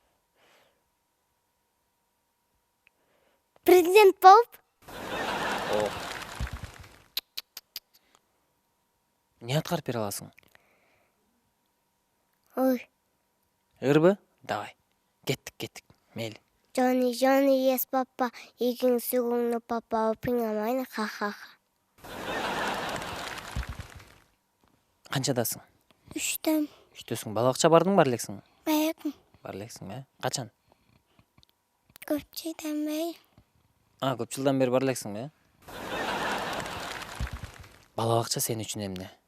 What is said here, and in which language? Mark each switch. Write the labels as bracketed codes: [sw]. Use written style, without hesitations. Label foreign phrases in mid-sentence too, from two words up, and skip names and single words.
[ky] Президент болуп. Эмне аткарып бере аласың? Ой. Ырбы? Давай. Кеттик. Мейли. [en] Johnny, yes papa, eating sugar papa, opening a mine, ha. [ky] Канчадасың? 3-төн. Үчтөсүң. Балакча бардың бар элексиң? Баягым. Бар элексиң, Качан? Көп жылдан бери. Көп жылдан бери бар элексиң, Балабакча сен үчүн эмне?